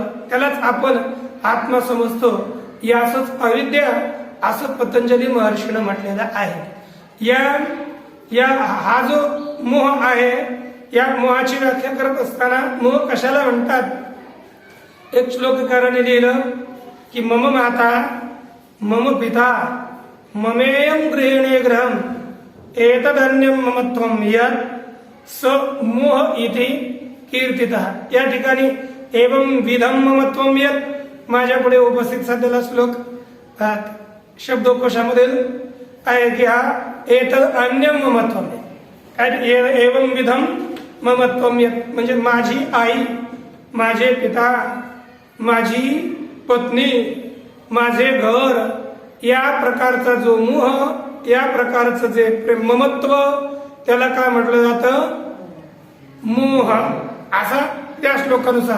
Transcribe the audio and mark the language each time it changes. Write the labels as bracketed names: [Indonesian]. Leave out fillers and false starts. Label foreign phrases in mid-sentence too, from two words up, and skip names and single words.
[Marathi] त्यालाच आपण आत्मा समजतो. याच अविद्या असं पतंजली महर्षीनं म्हटलेलं आहे. हा जो मोह आहे, या मोहाची व्याख्या करत असताना मोह कशाला म्हणतात? एक श्लोककाराने लिहिलं की [Sanskrit] मम माता मम पिता ममेयम गृहिणे ग्रहम एतदन्यम ममत्वम यत् स मोह इति कीर्तितः. [Marathi] या ठिकाणी [Sanskrit] एवं विधम ममत्वम यत् [Marathi] माझ्या पुढे उपस्थित सध्याला श्लोक शब्दकोशामधील आहे की हा [Sanskrit] एतद अन्यम ममत्वम [Marathi] काय [Sanskrit] एवं विधम ममत्वम यत् [Marathi] म्हणजे माझी आई, माझे पिता, माझी पत्नी, माझे घर, या प्रकारचा जो मोह, या प्रकारचं जे प्रेम ममत्व, त्याला काय म्हटलं जातं? मोह, असा त्या श्लोकानुसार.